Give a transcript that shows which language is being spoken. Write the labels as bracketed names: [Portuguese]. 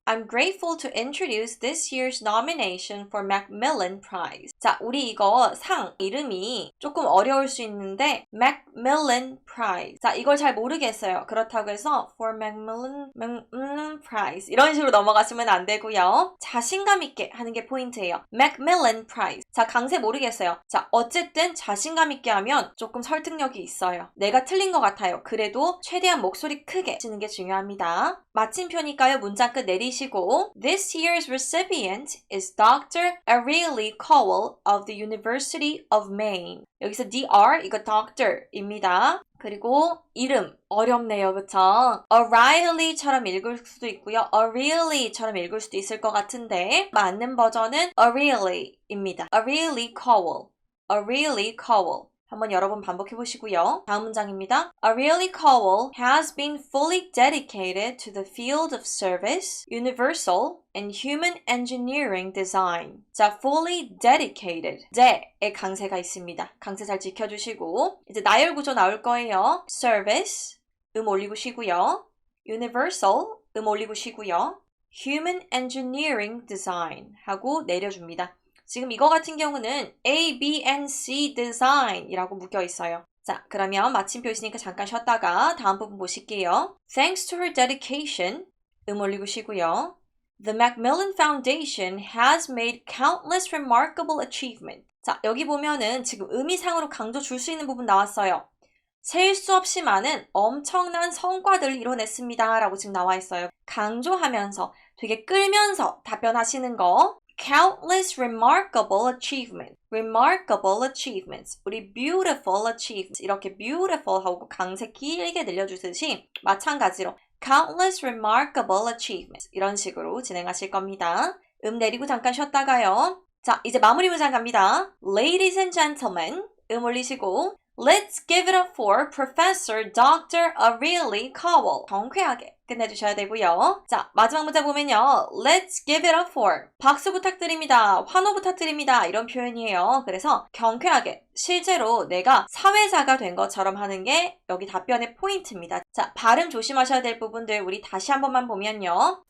[English] I'm grateful to introduce this year's nomination for Macmillan Prize. [Korean] 자, 우리 이거 상 이름이 조금 어려울 수 있는데 Macmillan Prize. 자, 이걸 잘 모르겠어요. 그렇다고 해서 for Macmillan Prize 이런 식으로 넘어가시면 안 되고요. 자신감 있게 하는 게 포인트예요. Macmillan Prize. 자, 강세 모르겠어요. 자, 어쨌든 자신감 있게 하면 조금 설득력이 있어요. 내가 틀린 것 같아요. 그래도 최대한 목소리 크게 치는 게 중요합니다. 마침표니까요. 문장 끝 내리시고 [English] This year's recipient is Dr. Ariely Cowell of the University of Maine. [Korean] 여기서 Dr. 이거 Doctor입니다. 그리고 이름 어렵네요. 그쵸? O'Reilly처럼 읽을 수도 있고요. Ariely처럼 읽을 수도 있을 것 같은데 맞는 버전은 Ariely입니다. Ariely Cowell. Ariely Cowell. 한번 여러 번 반복해 보시고요. 다음 문장입니다. [English] Ariely Cowell has been fully dedicated to the field of service, universal, and human engineering design. [Korean] 자, [English] fully dedicated. [Korean] 의 강세가 있습니다. 강세 잘 지켜주시고 이제 나열 구조 나올 거예요. service, 올리고 쉬고요. universal, 올리고 쉬고요. human engineering design 하고 내려줍니다. 지금 이거 같은 경우는 A, B, and C design 이라고 묶여 있어요. 자, 그러면 마침표 있으니까 잠깐 쉬었다가 다음 부분 보실게요. [English] Thanks to her dedication, [Korean] 올리고 쉬고요. [English] The Macmillan Foundation has made countless remarkable achievements. [Korean] 자, 여기 보면은 지금 의미상으로 강조 줄 수 있는 부분 나왔어요. 셀 수 없이 많은 엄청난 성과들을 이뤄냈습니다. 라고 지금 나와 있어요. 강조하면서 되게 끌면서 답변하시는 거. [English] Countless remarkable achievements. Remarkable achievements. [Korean] 우리 [English] beautiful achievements. [Korean] 이렇게 beautiful 하고 강세 길게 늘려주듯이 마찬가지로 [English] countless remarkable achievements. [Korean] 이런 식으로 진행하실 겁니다. 내리고 잠깐 쉬었다가요. 자, 이제 마무리 문장 갑니다. [English] Ladies and gentlemen. [Korean] 올리시고 [English] Let's give it up for Professor Dr. Aurelie Cowell. [Korean] 경쾌하게 끝내주셔야 되고요. 자, 마지막 문장 보면요. [English] Let's give it up for. [Korean] 박수 부탁드립니다. 환호 부탁드립니다. 이런 표현이에요. 그래서 경쾌하게 실제로 내가 사회자가 된 것처럼 하는 게 여기 답변의 포인트입니다. 자, 발음 조심하셔야 될 부분들 우리 다시 한 번만 보면요.